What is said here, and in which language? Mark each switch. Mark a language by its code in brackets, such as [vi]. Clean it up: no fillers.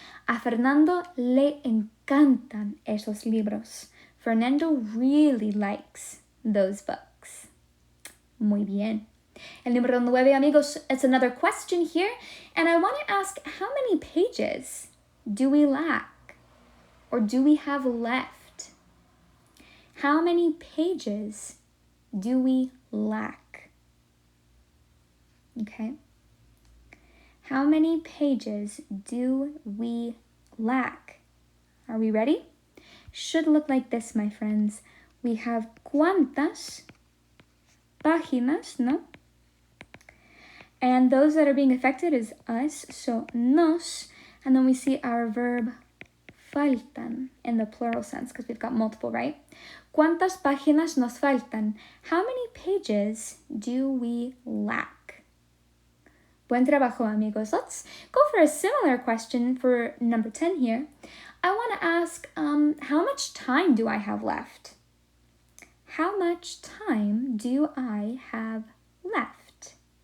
[es] A Fernando le encantan esos libros. [en] Fernando really likes those books. [es] Muy bien. El número 9, amigos, [en] it's another question here. And I want to ask, how many pages do we lack? Or do we have left? How many pages do we lack? Okay. How many pages do we lack? Are we ready? Should look like this, my friends. We have cuántas páginas, no? And those that are being affected is us, so nos, and then we see our verb faltan in the plural sense because we've got multiple, right? [es] ¿Cuántas páginas nos faltan? [en] How many pages do we lack? [es] Buen trabajo, amigos. [en] Let's go for a similar question for number 10 here. I want to ask, how much time do I have left? How much time do I have left?